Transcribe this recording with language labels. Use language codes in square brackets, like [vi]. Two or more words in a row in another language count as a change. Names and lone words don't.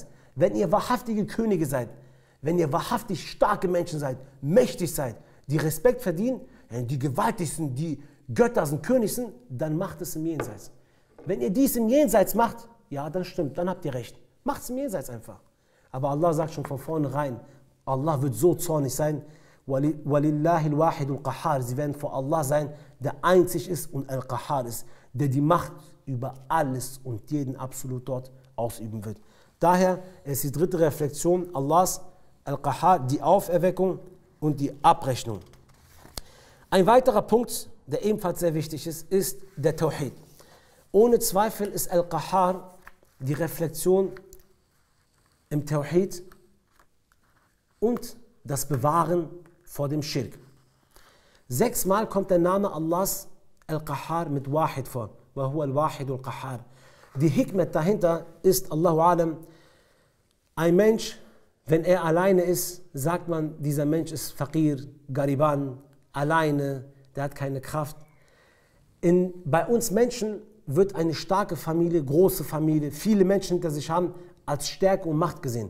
[de] Wenn ihr wahrhaftige Könige seid, wenn ihr wahrhaftig starke Menschen seid, mächtig seid, die Respekt verdienen, die gewaltigsten, die Götter sind, König sind, dann macht es im Jenseits. Wenn ihr dies im Jenseits macht, ja, dann stimmt, dann habt ihr recht. Macht es im Jenseits einfach. Aber Allah sagt schon von vornherein, Allah wird so zornig sein, [ar] وَلِلَّهِ الْوَاحِدُ الْقَحَّارِ. [de] Sie werden vor Allah sein, der einzig ist und Al-Qahhar ist, der die Macht über alles und jeden absolut dort ausüben wird. Daher ist die dritte Reflexion Allahs Al-Qahhar, die Auferweckung und die Abrechnung. Ein weiterer Punkt, der ebenfalls sehr wichtig ist der Tawhid. Ohne Zweifel ist Al-Qahhar die Reflexion im Tawhid und das Bewahren vor dem Schirk. 6-mal kommt der Name Allahs Al-Qahhar mit Wahid vor. [ar] وَهُوَ الْوَاحِدُ الْقَحَّارِ. [de] Die Hikmet dahinter ist, [ar] الله أعلم, [de] ein Mensch, wenn er alleine ist, sagt man, dieser Mensch ist Faqir, Gariban, alleine, der hat keine Kraft. Bei uns Menschen wird eine starke Familie, große Familie, viele Menschen hinter sich haben, als Stärke und Macht gesehen.